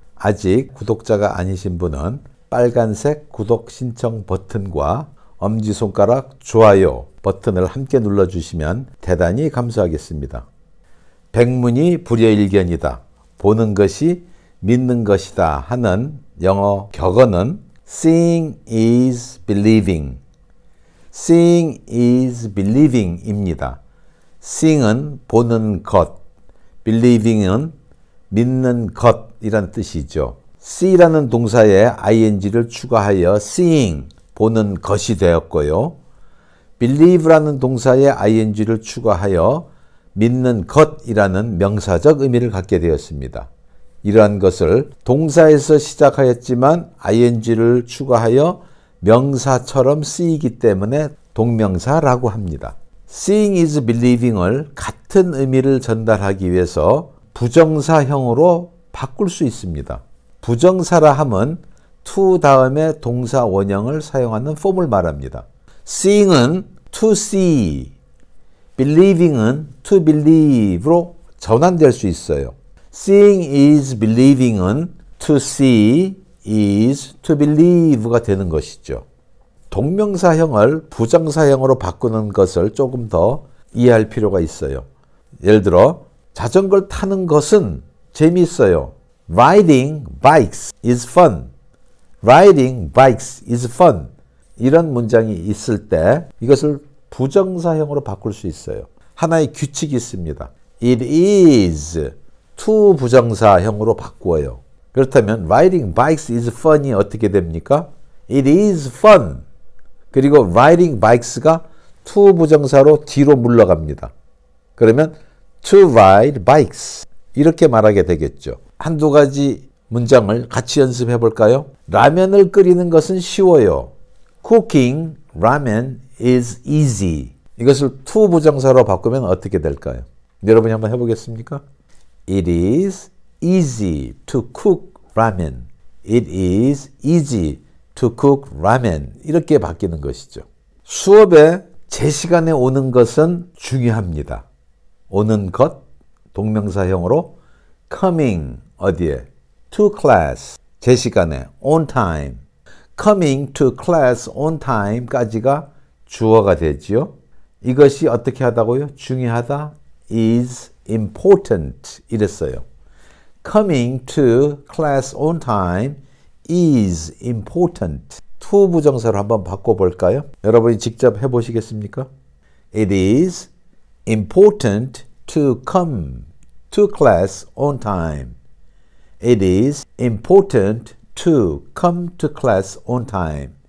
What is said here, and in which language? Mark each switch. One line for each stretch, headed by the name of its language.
Korean: 아직 구독자가 아니신 분은 빨간색 구독 신청 버튼과 엄지손가락 좋아요 버튼을 함께 눌러주시면 대단히 감사하겠습니다. 백문이 불여일견이다. 보는 것이 믿는 것이다 하는 영어 격언은
English: Seeing is believing. Seeing is believing
Korean: 입니다. Seeing은 보는 것, believing은 믿는 것이란 뜻이죠. see라는 동사에 ing를 추가하여 seeing, 보는 것이 되었고요. believe라는 동사에 ing를 추가하여 믿는 것이라는 명사적 의미를 갖게 되었습니다. 이러한 것을 동사에서 시작하였지만 ing를 추가하여 명사처럼 쓰이기 때문에 동명사라고 합니다. Seeing is believing을 같은 의미를 전달하기 위해서 부정사형으로 바꿀 수 있습니다. 부정사라 함은 to 다음에 동사 원형을 사용하는 폼을 말합니다. Seeing은 to see, believing은 to believe로 전환될 수 있어요.
English: Seeing is believing은 to see is to believe가
Korean: 되는 것이죠. 동명사형을 부정사형으로 바꾸는 것을 조금 더 이해할 필요가 있어요. 예를 들어 자전거를 타는 것은 재미있어요.
English: Riding bikes is fun. Riding bikes is fun.
Korean: 이런 문장이 있을 때 이것을 부정사형으로 바꿀 수 있어요. 하나의 규칙이 있습니다. It is to 부정사형으로 바꾸어요. 그렇다면 riding bikes is fun이 어떻게 됩니까?
English: It is fun.
Korean: 그리고 riding bikes가 to 부정사로 뒤로 물러갑니다. 그러면
English: to ride bikes
Korean: 이렇게 말하게 되겠죠. 한두 가지 문장을 같이 연습해 볼까요? 라면을 끓이는 것은 쉬워요.
English: Cooking ramen is easy.
Korean: 이것을 to 부정사로 바꾸면 어떻게 될까요? 여러분이 한번 해보겠습니까?
English: It is easy to cook ramen. It is easy to cook ramen.
Korean: 이렇게 바뀌는 것이죠. 수업에 제 시간에 오는 것은 중요합니다. 오는 것, 동명사형으로 coming, 어디에?
English: to class,
Korean: 제 시간에,
English: on time. coming to class on time까지가
Korean: 주어가 되지요. 이것이 어떻게 하다고요? 중요하다,
English: is important
Korean: 이랬어요.
English: coming to class on time is important.
Korean: to 부정사로 한번 바꿔볼까요? 여러분이 직접 해보시겠습니까?
English: It is important to come to class on time. It is important to come to class on time.